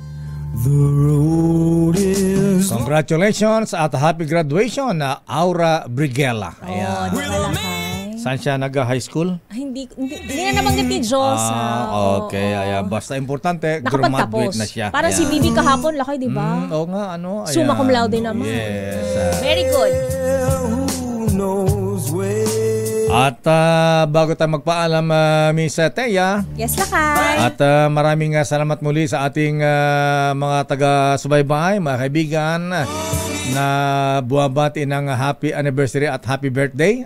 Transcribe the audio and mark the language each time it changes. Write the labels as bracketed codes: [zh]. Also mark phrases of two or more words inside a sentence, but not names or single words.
[tl] Congratulations at [en] happy graduation [tl] na Aura Briguela. Ayan. Saan siya nag-high school? Hindi na nabanggit ni Diyosa. Okay, ayan. Basta importante, graduate na siya. Para si Bibi kahapon, Lakay, di ba? Oo nga, ano. [la] Summa cum laude naman. [tl] Yes. [en] Very good. [tl] At bago tayo magpaalam, Miss Thea. Yes, Lakay. At maraming salamat muli sa ating mga taga-subaybay, mga kaibigan, na buwabati ng [en] happy anniversary [tl] at [en] happy birthday.